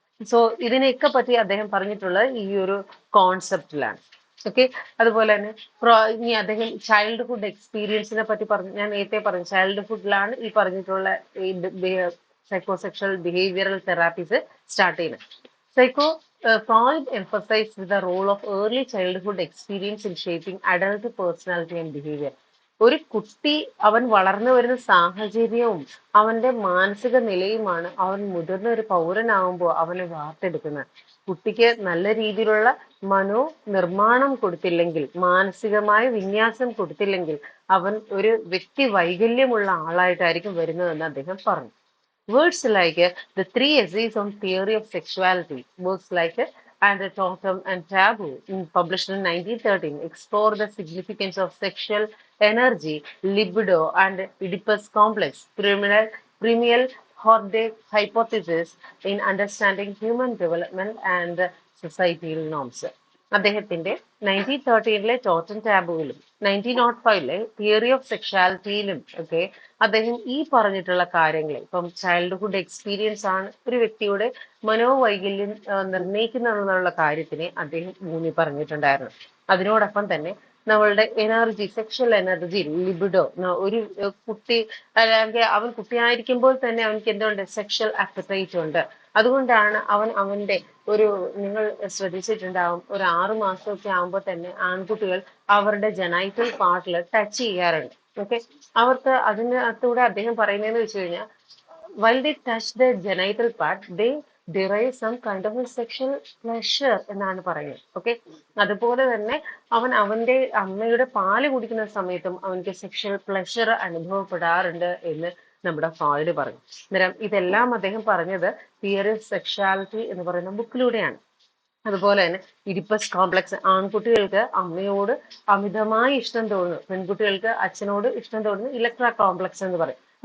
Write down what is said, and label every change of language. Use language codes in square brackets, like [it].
[ml] So ഇതിനെയൊക്കെ പറ്റി അദ്ദേഹം പറഞ്ഞിട്ടുള്ളത് ഈ ഒരു കോൺസെപ്റ്റിലാണ്. ഓക്കെ, അതുപോലെ തന്നെ ഇനി അദ്ദേഹം ചൈൽഡ്ഹുഡ് എക്സ്പീരിയൻസിനെ പറ്റി പറഞ്ഞു. ഞാൻ നേരത്തെ പറഞ്ഞു ചൈൽഡ്ഹുഡിലാണ് ഈ പറഞ്ഞിട്ടുള്ള സൈക്കോസെക്ഷൽ ബിഹേവിയറൽ തെറാപ്പീസ് സ്റ്റാർട്ട് ചെയ്യുന്നത്. [en] Freud emphasized the role of early childhood experience in shaping adult personality and behavior. [ml] ഒരു കുട്ടി അവൻ വളർന്നു വരുന്ന സാഹചര്യവും അവന്റെ മാനസിക നിലയുമാണ് അവൻ മുതിർന്ന ഒരു പൗരനാകുമ്പോൾ അവനെ വാർത്തെടുക്കുന്നത്. കുട്ടിക്ക് നല്ല രീതിയിലുള്ള നിർമ്മാണം കൊടുത്തില്ലെങ്കിൽ, മാനസികമായ വിന്യാസം കൊടുത്തില്ലെങ്കിൽ അവൻ ഒരു വ്യക്തി വൈകല്യമുള്ള ആളായിട്ടായിരിക്കും വരുന്നതെന്ന് അദ്ദേഹം പറഞ്ഞു. [en] Words like the three essays on theory of sexuality, books like And the Totem and Taboo, published in 1913, explore the significance of sexual energy, libido, and Oedipus complex, premial Hornbeck hypothesis in understanding human development and societal norms. [ml] അദ്ദേഹത്തിന്റെ 1913 ടോട്ടൻ ടാബുവിലും 1905 theory of സെക്ഷാലിറ്റിയിലും ഒക്കെ അദ്ദേഹം ഈ പറഞ്ഞിട്ടുള്ള കാര്യങ്ങൾ, ഇപ്പം childhood experience ആണ് ഒരു വ്യക്തിയുടെ മനോവൈകല്യം നിർണ്ണയിക്കുന്നതെന്നുള്ള കാര്യത്തിനെ അദ്ദേഹം ഊന്നി പറഞ്ഞിട്ടുണ്ടായിരുന്നു. അതിനോടൊപ്പം തന്നെ നമ്മളുടെ എനർജി, സെക്ഷൽ എനർജി, ലിബിഡോ, ഒരു കുട്ടി അല്ലെങ്കിൽ അവൻ കുട്ടിയായിരിക്കുമ്പോൾ തന്നെ അവൻക്ക് എന്തുണ്ട്, സെക്ഷൽ അപ്പറ്റൈറ്റ് ഉണ്ട്. അതുകൊണ്ടാണ് അവന്റെ ഒരു, നിങ്ങൾ ശ്രദ്ധിച്ചിട്ടുണ്ടാവും, ഒരു 6 മാസമൊക്കെ ആകുമ്പോൾ തന്നെ ആൺകുട്ടികൾ അവരുടെ ജനൈറ്റൽ പാർട്ടിൽ ടച്ച് ചെയ്യാറുണ്ട്. ഓക്കെ, അവർക്ക് അതിനകത്തൂടെ അദ്ദേഹം പറയുന്നതെന്ന് വെച്ച് കഴിഞ്ഞാൽ, [en] while they touch their genital part, they derive some kind of a sexual pleasure [ml] എന്നാണ് പറയുന്നത്. ഓക്കെ, അതുപോലെ തന്നെ അവന്റെ അമ്മയുടെ പാല് കുടിക്കുന്ന സമയത്തും അവൻക്ക് സെക്ഷൽ പ്ലഷർ അനുഭവപ്പെടാറുണ്ട് എന്ന് നമ്മുടെ ഫ്രോയിഡ് പറഞ്ഞു. അന്നേരം ഇതെല്ലാം അദ്ദേഹം പറഞ്ഞത് തിയറി ഓഫ് സെക്ഷാലിറ്റി എന്ന് പറയുന്ന ബുക്കിലൂടെയാണ്. അതുപോലെ തന്നെ ഇഡിപ്പസ് കോംപ്ലക്സ്, ആൺകുട്ടികൾക്ക് അമ്മയോട് അമിതമായ ഇഷ്ടം തോന്നുന്നു, പെൺകുട്ടികൾക്ക് അച്ഛനോട് ഇഷ്ടം തോന്നുന്നു, ഇലക്ട്ര കോംപ്ലക്സ് എന്ന് പറയും.